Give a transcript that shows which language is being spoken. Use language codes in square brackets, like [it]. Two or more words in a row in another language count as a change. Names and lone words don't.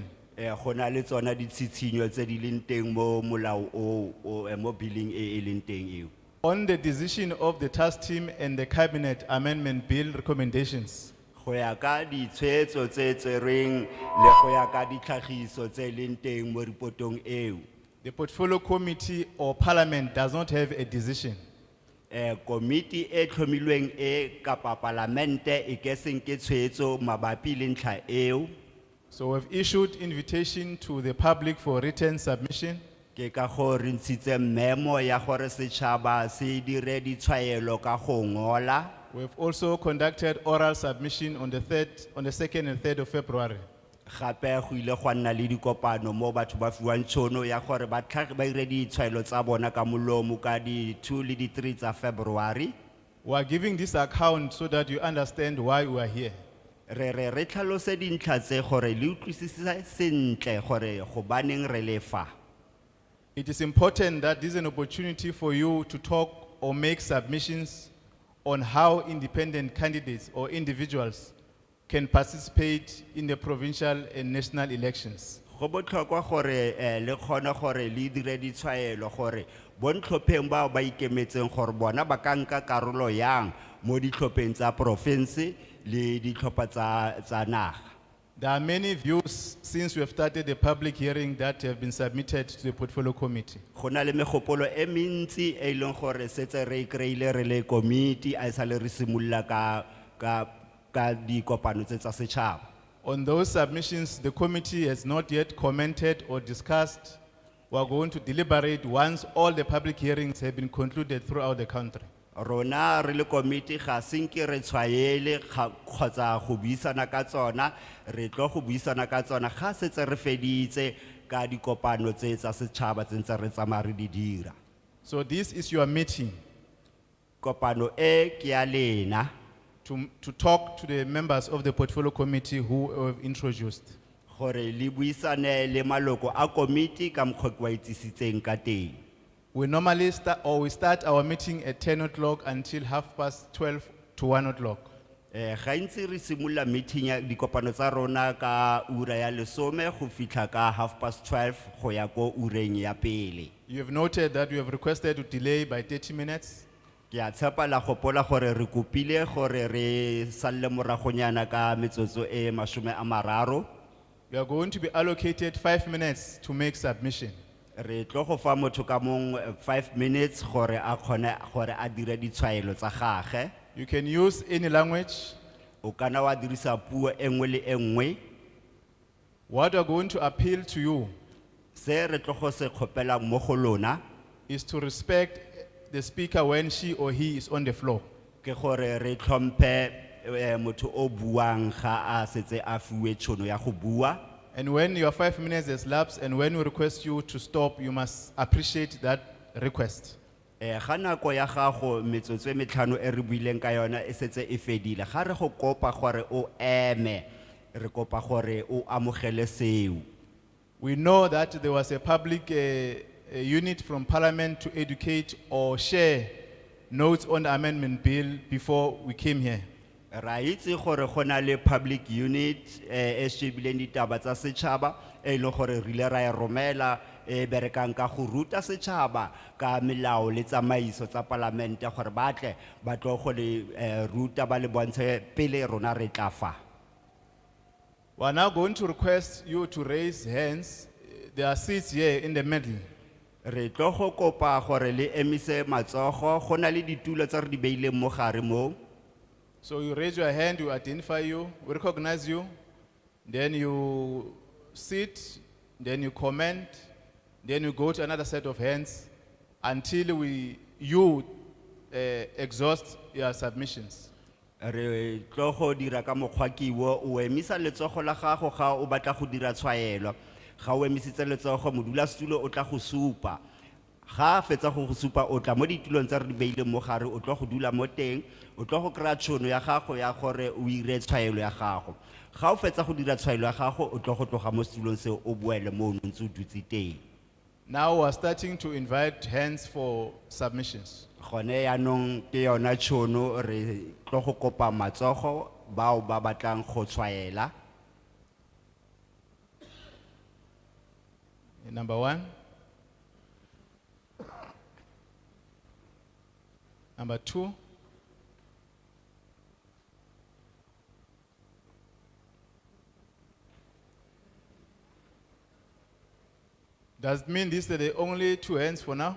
[tn] Go na le tsona ditshitshinyo tse di leng teng mo molao o mo billing e leng teng eo. [en] On the decision of the task team and the Cabinet Amendment Bill recommendations, [tn] Go ya ka ditshwetso tse tserweng le go ya ka ditlhagiso tse leng teng mo ripotong eo. [en] the Portfolio Committee or Parliament does not have a decision. [tn] Komiti e tlhomilweng e kapa parlamente e ke seng ke tshwetso mabapi le ntlha eo. [en] So we've issued invitation to the public for written submission. [tn] Ke ka go re ntshitse memo ya gore setšhaba se dire ditshwaelo ka go ngola. [en] We've also conducted oral submission on the 2nd and 3rd of February. [tn] Gape go ile gwa nna le dikopano mo batho ba fiwang tšhono ya gore ba ire ditshwaelo tsa bona ka molomo ka di 2 le di 3 tsa February. [en] We are giving this account so that you understand why we are here. [tn] Re tlhalose dintlha tse gore le utlwisisa sentle gore go baneng re le fa. [en] It is important that this is an opportunity for you to talk or make submissions on how independent candidates or individuals can participate in the provincial and national elections. [tn] Go botlhokwa gore le kgone gore le dire ditshwaelo gore bontlhopheng bao ba ikemetseng gore bona ba ka nka karolo yang mo ditlhopheng tsa province le ditlhopha tsa naga. [en] There are many views since we have started the public hearing that have been submitted to the Portfolio Committee. [tn] Go na le megopolo e mentsi e leng gore setse re kreile re le committee a sa le re simolla ka dikopano tse tsa setšhaba. [en] On those submissions, the committee has not yet commented or discussed. We are going to deliberate once all the public hearings have been concluded throughout the country. [tn] Rona re le committee ga senke re tshwaele kgotsa go buisana ka tsona, re tlo go buisana ka tsona ga setse re feditse ka dikopano tse tsa setšhaba tse ntse re tsamaya re di dira. [en] So this is your meeting [tn] Kopano e ke ya lena [en] to talk to the members of the Portfolio Committee who have introduced. [tn] gore le buisane le maloko a committee ka mokgwa ke wa itsisitseng ka teng. [en] We normally start our meeting at 10 o'clock until 12:30 to 1 o'clock. [tn] Gantsi re simolola meeting ya dikopano tsa rona ka ura ya lesome go fitlha ka 12:30 go ya ko ureng ya pele. [en] You have noted that we have requested to delay by 30 minutes. [tn] Ke a tshepa la gopola gore re kopile gore re salle moragonyana ka metsotso e 30. [en] You are going to be allocated 5 minutes to make submission. [tn] Re tlo go fa motho ka mong 5 minutes gore a kgone gore a dire ditshwaelo tsa gagwe. [en] You can use any language. [tn] O kana wa dirisa puo engwe le engwe. [en] What we are going to appeal to you [tn] Se re tlo go se kgopela mo go lona [en] is to respect the speaker when she or he is on the floor. [tn] ke gore re tlhomphe motho o buang ga a setse a fiwe tšhono ya go bua. [en] And when your 5 minutes has lapsed and when we request you to stop, you must appreciate that request. [tn] Ga nako ya gago metsotso e metlhano e re buileng ka yona e setse e fedile, ga re go kopa gore o eme, re kopa gore o amogele seo. [en] We know that there was a public a unit from Parliament to educate or share notes on the amendment bill before we came here. [tn] Ra itse gore go na le [en] public unit [tn] e shebileng ditaba tsa setšhaba e leng gore re ile ra e romela e berekang ka go ruta setšhaba ka melao le tsamaiso tsa parlamente gore batle ba tlo go le ruta ba le bontshe pele rona re tla fa. [en] We are now going to request you to raise hands. There are seats here in the middle. [tn] Re tlo go kopa gore le emise matsogo go na le ditulo tse re di beileng mo gare mo. [en] So you raise your hand, we identify you, we recognize you, then you sit, then you comment, then you go to another set of hands until we you exhaust your submissions. [tn] Re tlo go dira ka mokgwa ke wo o emisa letsogo la gago ga o batla go dira tshwaelo ga o emisitse letsogo modulasetulo o tla go supa ga fetsa go supa o tla mo ditulong tsa re di beile mo gare o tlo go dula mo teng o tlo go kry-a tšhono ya gago ya gore o ire tshwaelo ya gago ga o fetsa go dira tshwaelo ya gago o tlo go tloga mo setulong seo o boele mo o ntse o dutse teng. [en] Now we are starting to invite hands for submissions. [tn] Gone yaanong ke yona tšhono re tlo go kopa matsogo bao ba batlang go tshwaela. [en] Number 1. Number 2. Does it mean these are the only 2 hands for now?